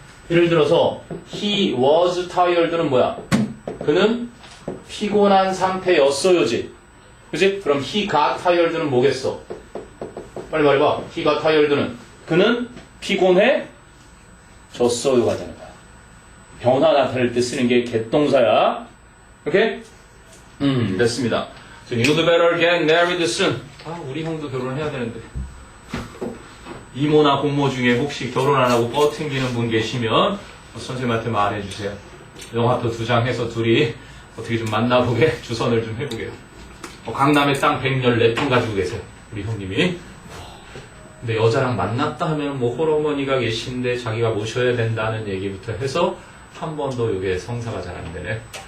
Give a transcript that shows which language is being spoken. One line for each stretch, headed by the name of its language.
Korean: 예를 들어서
English: he was tired
Korean: 는 뭐야? 그는 피곤한 상태였어요지. 그치? 그럼
English: he got tired
Korean: 는 뭐겠어? 빨리 말해봐.
English: he got tired
Korean: 는 그는 피곤해졌어요가 되는 거야. 변화 나타낼 때 쓰는 게 get 동사야. 오케이? 됐습니다.
English: So you'd better get married soon.
Korean: 아, 우리 형도 결혼해야 되는데. 이모나 공모 중에 혹시 결혼 안 하고 뻗튕기는 분 계시면 선생님한테 말해주세요. 영화표 2장 해서 둘이 어떻게 좀 만나보게 주선을 좀 해보게요. 강남에 땅 114평 가지고 계세요. 우리 형님이. 근데 여자랑 만났다 하면 뭐 홀어머니가 계신데 자기가 모셔야 된다는 얘기부터 해서 한 번도 이게 성사가 잘 안 되네.